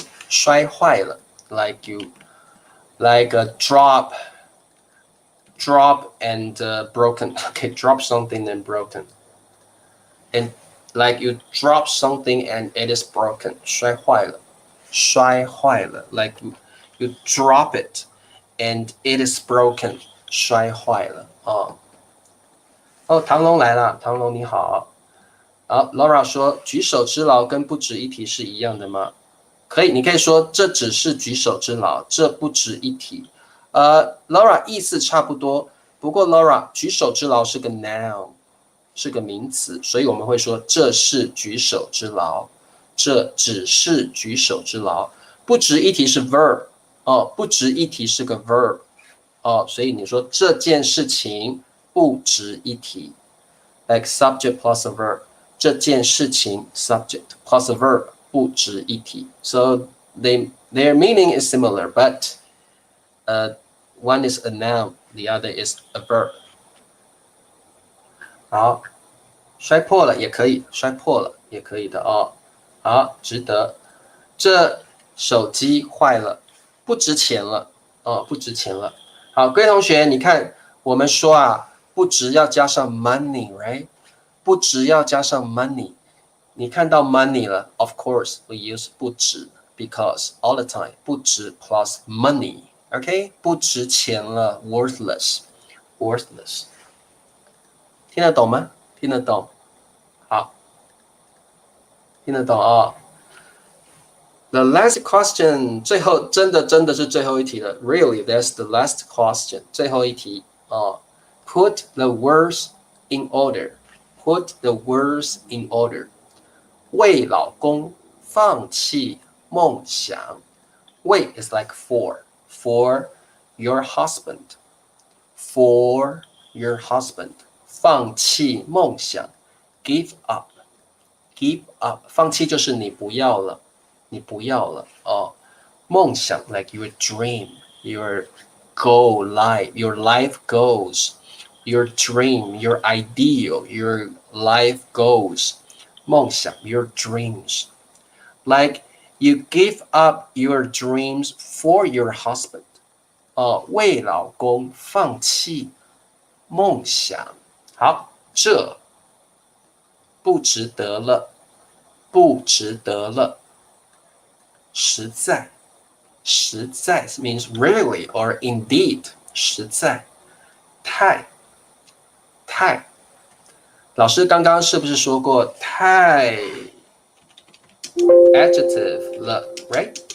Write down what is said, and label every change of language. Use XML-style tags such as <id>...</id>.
<zh>摔坏了</zh> <en>like a drop and broken. Okay, drop something and broken. And like you drop something and it is broken.</en> <zh>摔坏了，摔坏了</zh> <en>like you drop it and it is broken.</en> <zh>摔坏了哦。哦，唐龙来了，唐龙你好。好 ，Laura 说举手之劳跟不值一提是一样的吗？可以，你可以说这只是举手之劳，这不值一提。 Laura 意思差不多，不过 Laura 举手之劳是个 noun， 是个名词，所以我们会说这是举手之劳，这只是举手之劳。不值一提是 verb 哦，不值一提是个 verb 哦，所以你说这件事情不值一提 ，</zh> <en>like subject plus a verb，</en> <zh>这件事情 subject plus a verb 不值一提 ，</zh> <en>so their meaning is similar, but one is a noun, the other is a verb。</en> <zh>好，摔破了也可以，摔破了也可以的哦。好，值得。这手机坏了，不值钱了哦，不值钱了。好，各位同学，你看我们说啊，不值要加上 money，right？不值要加上 money。你看到</zh> <en>money 了 ，of course we use 不值 because all the time 不值 plus money，OK？</en> <zh>不值钱了</zh> <en>，worthless，worthless。</en> <zh>听得懂吗？听得懂？好，听得懂哦。</zh> <en>The last question，</en> <zh>最后真的是最后一题了。</zh> <en>Really, that's the last question，</en> <zh>最后一题哦。</zh> <en>Put the words in order. Put the words in order.</en> <zh>为老公放弃梦想。</zh> <en>为 is like for your husband. For your husband.</en> <zh>放弃梦想 ，</zh> <en>give up， give up，</en> <zh>放弃就是你不要了，你不要了哦。</zh> <en>梦想 like your dream, your goal, your life goals, your dream, your ideal, your life goals， 梦想 your dreams, like you give up your dreams for your husband，</en> <zh>为老公放弃梦想。好，这不值得了，不值得了，实在，实在</zh> <en>means really or indeed，</en> <zh>实在，太，太，老师刚刚是不是说过太 adjective 了 ，right？</zh>